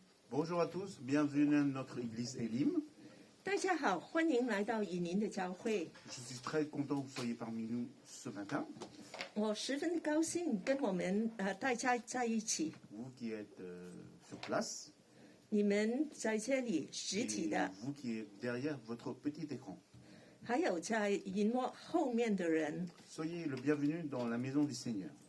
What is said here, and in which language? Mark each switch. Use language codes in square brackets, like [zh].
[fr] Bonjour à tous, bienvenue à notre église Elim. [zh] 大家好，欢迎来到以宁的教会。 [fr] Je suis très content que vous soyez parmi nous ce matin. [zh] 我十分高兴跟我们大家在一起。 [fr] Vous qui êtes sur place [zh] 你们在这里实 [fr] et [zh] 体的， [fr] vous qui êtes derrière votre petit écran. [zh] 还有在荧幕后面的人， [fr] Soyez le bienvenu dans la maison du Seigneur.